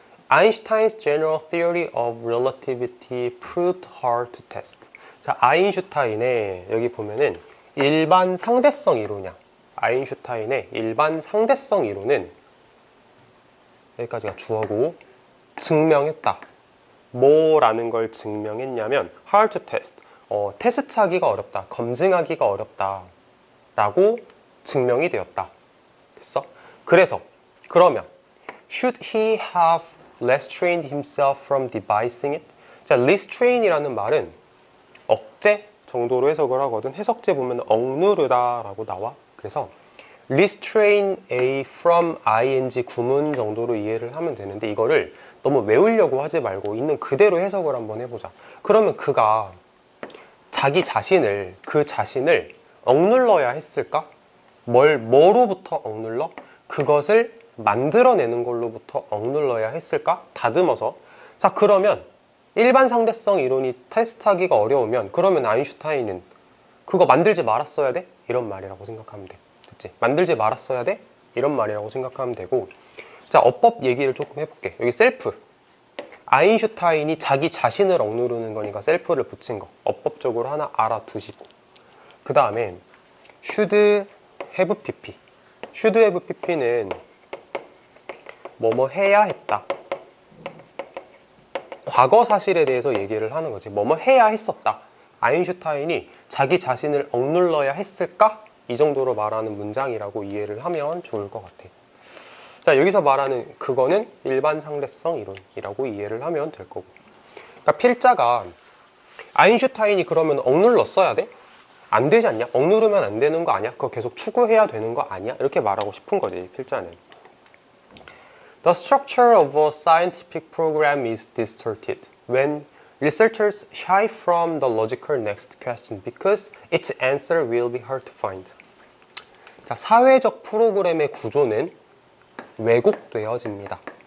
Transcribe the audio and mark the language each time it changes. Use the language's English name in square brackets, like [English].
[English] Einstein's general theory of relativity proved hard to test. [Korean] 자, 아인슈타인의 여기 보면은 일반 상대성 이론이야. 아인슈타인의 일반 상대성 이론은 여기까지가 주어고 증명했다. 뭐라는 걸 증명했냐면 [English] hard to test. [Korean] 테스트하기가 어렵다. 검증하기가 어렵다. 라고 증명이 되었다. 됐어? [English] 그래서 그러면 should he have restrained himself from devising it? [Korean] 자, restrain이라는 말은 억제 정도로 해석을 하거든. 해석제 보면 억누르다 라고 나와. 그래서 [English] restrain a from ing [Korean] 구문 정도로 이해를 하면 되는데 이거를 너무 외우려고 하지 말고 있는 그대로 해석을 한번 해보자. 그러면 그가 자기 자신을, 그 자신을 억눌러야 했을까? 뭐로부터 억눌러? 그것을 만들어내는 걸로부터 억눌러야 했을까? 다듬어서. 자, 그러면 일반 상대성 이론이 테스트하기가 어려우면 그러면 아인슈타인은 그거 만들지 말았어야 돼? 이런 말이라고 생각하면 돼. 됐지? 만들지 말았어야 돼? 이런 말이라고 생각하면 되고. 자, 어법 얘기를 조금 해볼게. 여기 셀프. 아인슈타인이 자기 자신을 억누르는 거니까 셀프를 붙인 거. 어법적으로 하나 알아두시고. 그 다음에 [English] should have pp. should have pp [Korean] 는 뭐뭐 해야 했다. 과거 사실에 대해서 얘기를 하는 거지. 뭐뭐 해야 했었다. 아인슈타인이 자기 자신을 억눌러야 했을까? 이 정도로 말하는 문장이라고 이해를 하면 좋을 것 같아. 자, 여기서 말하는 그거는 일반 상대성 이론이라고 이해를 하면 될 거고. 그러니까 필자가 아인슈타인이 그러면 억눌렀어야 돼? 안 되지 않냐? 억누르면 안 되는 거 아니야? 그거 계속 추구해야 되는 거 아니야? 이렇게 말하고 싶은 거지, 필자는. [English] The structure of a scientific program is distorted when researchers shy from the logical next question because its answer will be hard to find. [Korean] 자, 사회적 프로그램의 구조는 왜곡되어집니다.